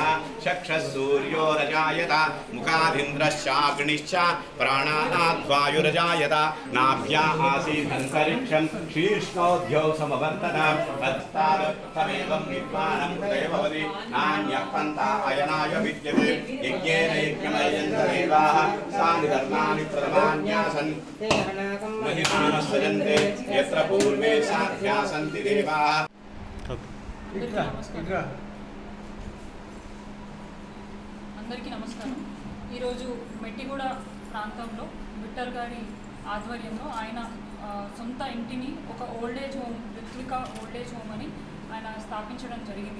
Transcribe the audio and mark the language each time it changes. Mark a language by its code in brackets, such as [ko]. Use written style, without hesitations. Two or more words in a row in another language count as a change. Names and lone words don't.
[sa] चक्षः सूर्यो रजायत मुखादिन्द्रश्चाग्निश्च प्राणाद्वायुरजायत नाभ्या आसीदन्तरिक्षं शीर्ष्णोऽध्यौ समवर्तत तत्ताद् तमेवं विद्वानं हृदयभवति नान्यः पन्था अयनाय विद्यते यज्ञेन यज्ञमयन्त देवाः तानि धर्माणि प्रथमान्यासन् महिमानः सजन्ते यत्र पूर्वे साध्या सन्ति देवाः. [te] అందరికీ నమస్కారం. ఈరోజు మెట్టిగూడ ప్రాంతంలో విఠల్ గారి ఆధ్వర్యంలో ఆయన సొంత ఇంటిని ఒక [en] old age home, [te] రుత్విక ఓల్డేజ్ హోమ్ అని ఆయన స్థాపించడం జరిగింది.